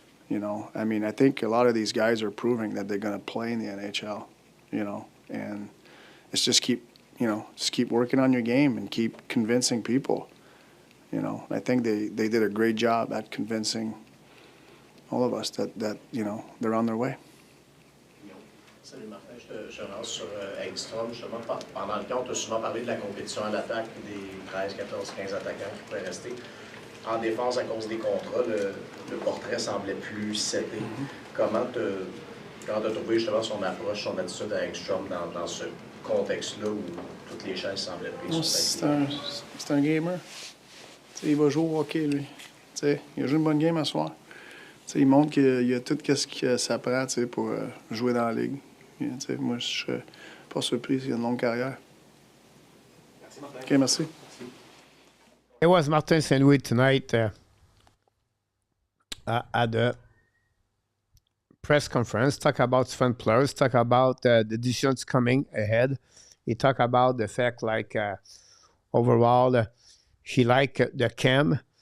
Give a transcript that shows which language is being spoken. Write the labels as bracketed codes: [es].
[en] I mean, I think a lot of these guys are proving that they're going to play in the NHL, and it's just keep working on your game and keep convincing people. I think they did a great job at convincing all of us that they're on their way. [fr] Salut Martin, je lance sur Engstrom. Justement, pendant le temps, on a souvent parlé de la compétition à l'attaque et des 13, 14, 15 attaquants qui pourraient rester. En défense, à cause des contrats, le portrait semblait plus seté. Comment t'as trouvé justement son approche, son attitude à Engstrom dans ce contexte-là où toutes les chaises semblaient prises sur papier? C'est un gamer. Il va jouer au hockey, lui. Il a joué une bonne game à soir. Il montre qu'il a tout ce que ça prend pour jouer dans la ligue. Moi, je serais pas surpris s'il a une longue carrière. Merci, Martin. OK, merci. [en] It was Martin Saint-Louis tonight at the press conference. Talk about fun players. Talk about the decisions coming ahead. He talked about the fact, overall, he liked the camp.